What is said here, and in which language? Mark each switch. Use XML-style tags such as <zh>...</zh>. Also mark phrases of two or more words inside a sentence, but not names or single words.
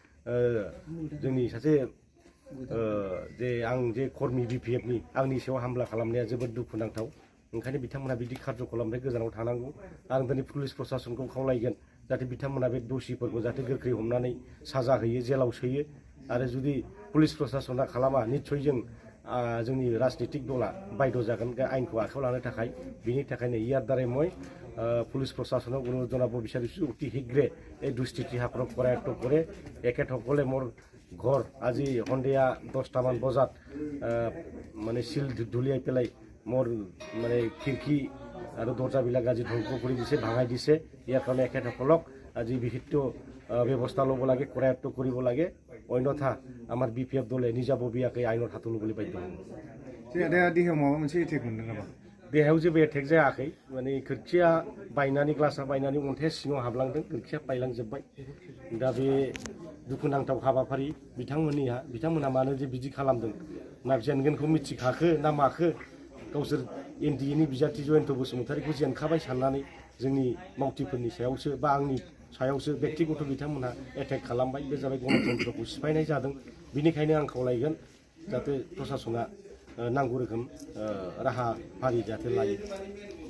<brx>जोंनि सासे जे आं जे कर्मी बीपीएफनि आंनि सायाव हामला खालामनाया जोबोद दुखुनांथाव ओंखायनो बिथांमोना बिदि खार्यकलामनिफ्राय गोजानाव थानांगौ आं दिनै पुलिस प्रशासनखौ खावलायगोन जाहाथे बिथांमोना बे दोषिफोरखौ जाहाथे गोख्रै हमनानै साजा होयो जेलाव सोयो आरो जुदि पुलिस प्रशासना खालामा निस्सय जोंनि राजनीतिक दला बायद' जागोन आइनखौ आखायाव लानो थाखाय बिनि थाखायनो</brx> <as>ইয়াৰ দ্বাৰাই মই পুলিচ প্ৰশাসনক অনুৰোধ জনাব বিচাৰিছোঁ অতি শীঘ্ৰে এই দুষ্কৃতিসকলক কৰায়ত্ব কৰে এখেতসকলে মোৰ ঘৰ আজি সন্ধিয়া 10টামান বজাত মানে চিল ধুলিয়াই পেলাই মোৰ মানে খিৰিকী আৰু দৰ্জাবিলাক আজি ধ্বংস কৰি দিছে ভাঙাই দিছে ইয়াৰ কাৰণে এখেতসকলক আজি বিহিত ব্যৱস্থা ল'ব লাগে কৰায়ত্ব কৰিব লাগে অন্যথা আমাৰ বিপিএফ দলে নিজাববীয়াকৈ আইনৰ হাতত ল'বলৈ বাধ্য হ'ব।</as> <brx>देहायाव माबा मोनसे एटेक मोनदों नामा? देहायाव जेबो एटेक जायाखै माने खोरखिया बायनानै ग्लासा बायनानै अन्थाइया सिङाव हाबलांदों खोरखिया बायलांजोब्बाय दा बे दुखुनांथाव हाबाफारि बिथांमोनहा मानो जे बिदि खालामदों ना जेनगोनखौ मिथिखाखो ना माखो गावसोर एनडिएनि बिजाथि जयन्त बसुमतारीखौ जेनखाबाय साननानै जोंनि मावथिफोरनि सायावसो बा आंनि सायावसो व्यक्तिगत बिथांमोनहा एटेक खालामबाय बे जाबाय गणतन्त्रखौ सिफायनाय जादों बिनिखायनो आं खावलायगोन जाहाथे प्रशासना नांगौ रोखोम राहा फारि जाहाथे लायो।</brx>